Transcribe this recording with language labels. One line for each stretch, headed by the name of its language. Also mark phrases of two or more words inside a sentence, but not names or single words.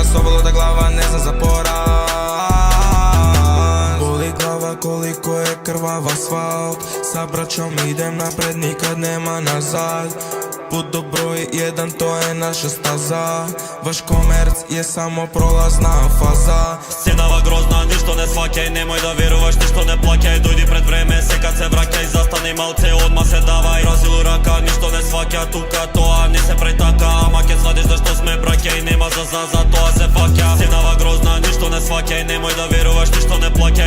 Serbian: Ovo da glava ne zna za poraz. Boli glava koliko je krvav asfalt, sa braćom idem napred, nikad nema nazad. Put do broj 1, to je naša staza. Vaš komerc je samo prolazna faza.
Macedonian: Сценава грозна, ништо не сваќај, немој да веруваш, ништо не плаќај. Дојди пред време, сека се враќај, застани малце, одма се давај. Бразилу рака, ништо не сваќа, тука тоа не се прај така. Ама ке свадиш зашто сме браќа и нема за тоа се фаќа. Сценава грозна, ништо не сваќај, немој да веруваш, ништо не плаќај.